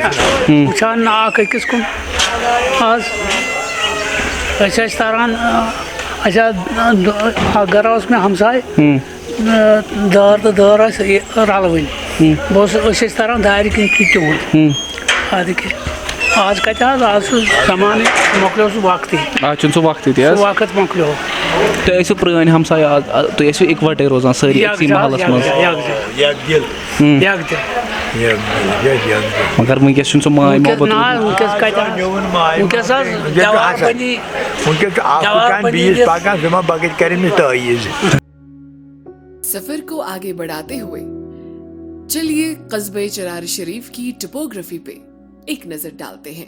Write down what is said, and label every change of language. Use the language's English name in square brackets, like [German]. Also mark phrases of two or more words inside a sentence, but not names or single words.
[Kashmiri] وٕچھان نہٕ اکھ أکِس کُن آز أسۍ ٲسۍ تران اَسہِ اکھ گرا اوس مےٚ ہمساے دٲر تہٕ دٲر ٲسۍ رلوٕنۍ أسۍ ٲسۍ تران دارِ کِنۍ چھُ تِہُنٛد اَدٕ کیٛاہ آز کَتہِ حظ آز چھُ زمانٕے مۄکلیو سُہ وقتٕے آز چھُنہٕ سُہ وقتٕے تہِ حظ وقت مۄکلیو تُہۍ ٲسِو پرٛٲنۍ ہمساے آز تُہۍ ٲسِو اِکوَٹَے روزان سٲری أکسٕے محلَس منٛز مگر وٕنکٮ۪س چھُنہٕ سُہ ماے محبت [Urdu] سفر کو آگے بڑھاتے ہوئے چلیے قصبہ چرار شریف کی ٹپوگرافی پہ ایک نظر ڈالتے ہیں.